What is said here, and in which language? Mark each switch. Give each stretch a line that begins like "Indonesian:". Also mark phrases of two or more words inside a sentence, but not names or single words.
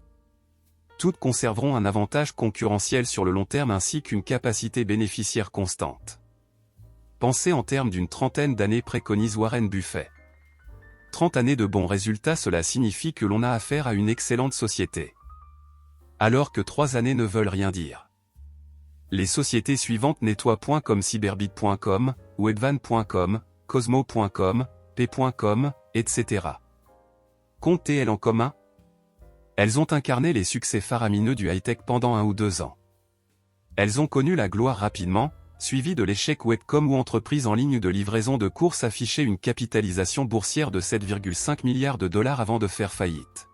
French: Toutes conserveront un avantage concurrentiel sur le long terme ainsi qu'une capacité bénéficiaire constante. Pensez en termes d'une trentaine d'années, préconise Warren Buffett. 30 années de bons résultats, cela signifie que l'on a affaire à une excellente société. Alors que 3 années ne veulent rien dire. Les sociétés suivantes nettoient.com, cyberbit.com, webvan.com, cosmo.com, p.com, etc. Qu'ont-elles en commun ? Elles ont incarné les succès faramineux du high-tech pendant 1 ou 2 ans. Elles ont connu la gloire rapidement, suivi de l'échec Webcom, où entreprise en ligne de livraison de courses affichait une capitalisation boursière de 7,5 milliards de dollars avant de faire faillite.